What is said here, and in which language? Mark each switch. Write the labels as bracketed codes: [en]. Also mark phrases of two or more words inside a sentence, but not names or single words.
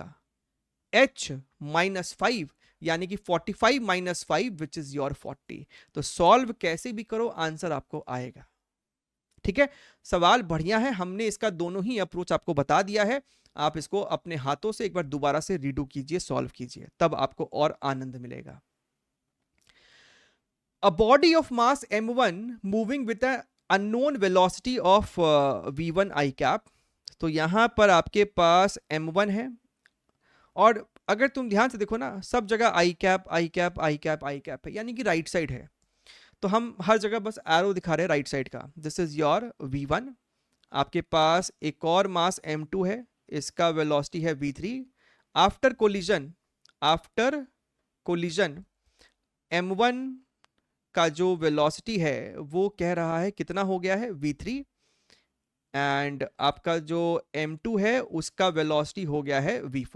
[en] h minus 5, [hi] यानी कि [en] 45 minus 5 which is your 40. [hi] तो सॉल्व कैसे भी करो आंसर आपको आएगा। ठीक है, सवाल बढ़िया है। हमने इसका दोनों ही अप्रोच आपको बता दिया है। आप इसको अपने हाथों से एक बार दोबारा से रीडू कीजिए, सॉल्व कीजिए, तब आपको और आनंद मिलेगा। [en] A body of mass m1 moving with an unknown velocity of v1 i cap। [hi] तो यहां पर आपके पास m1 है, और अगर तुम ध्यान से देखो ना, सब जगह [en] i cap i cap i cap i cap [hi] है, यानी कि [en] right side [hi] है। तो हम हर जगह बस एरो दिखा रहे हैं [en] right side [hi] का। [en] this is your v1. [hi] आपके पास एक और मास m2 है, इसका वेलोसिटी है v3। [en] after collision [hi] m1 का जो वेलोसिटी है वो कह रहा है कितना हो गया है, v3, एंड आपका जो m2 है उसका वेलोसिटी हो गया है v4।